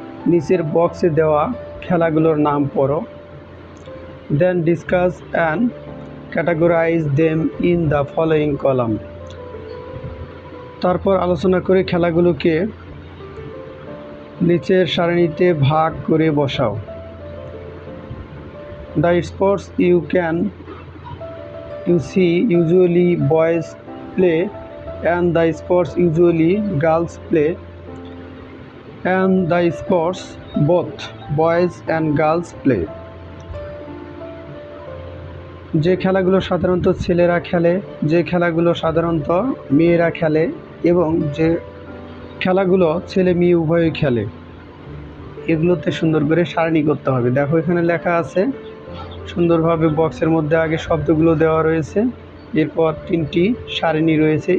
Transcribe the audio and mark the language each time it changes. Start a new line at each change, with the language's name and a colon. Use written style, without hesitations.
Bangla: নিচের বক্সে দেওয়া খেলাগুলোর নাম পড়ো।
English: Then discuss and categorise them in the following column.
Bangla: তারপর আলোচনা করে খেলাগুলোকে নিচের সারণীতে ভাগ করে বসাও।
English: The sports you see usually boys play and the sports usually girls play, and the sports both boys and girls play.
Bangla: যে খেলাগুলো সাধারণত ছেলেরা খেলে, যে খেলাগুলো সাধারণত মেয়েরা খেলে এবং যে খেলাগুলো ছেলে মেয়ে উভয়ই খেলে, এগুলোতে সুন্দর করে সারণী করতে হবে। দেখো এখানে লেখা আছে সুন্দরভাবে, বক্সের মধ্যে আগে শব্দগুলো দেওয়া রয়েছে, এরপর 3টি সারণী রয়েছে।